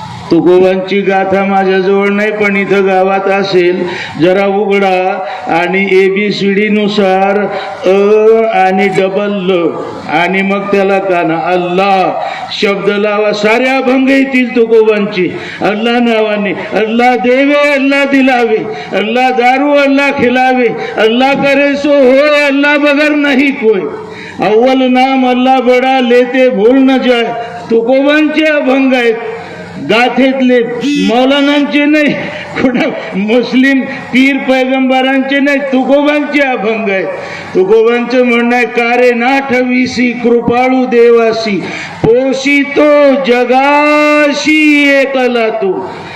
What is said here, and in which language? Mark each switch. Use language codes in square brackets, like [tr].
[mr] तुकोबांची गाथा माझ्याजवळ नाही, पण इथं गावात असेल, जरा उघडा आणि ABCD नुसार अ आणि डबल ल आणि मग त्याला काना अल्लाह शब्द लावा, सारे अभंग येतील तुकोबांची. [hi] अल्लाह नावाने, अल्लाह देवे अल्लाह दिलावे, अल्लाह दारू अल्लाह खिलावे, अल्लाह करे सो होय, अल्लाह बगर नहीं कोई, अव्वल नाम अल्लाह बड़ा लेते भूल न जाए, [mr] तुकोबांचे अभंग आहेत, गाथेतले, मौलानांचे नाही, कुणा मुस्लिम पीर पैगंबरांचे नाही, तुकोबांचे अभंग आहेत. तुकोबांचं म्हणणं आहे, कारे नाठविसी कृपाळू देवासी, पोषितो जगाशी एकला तू.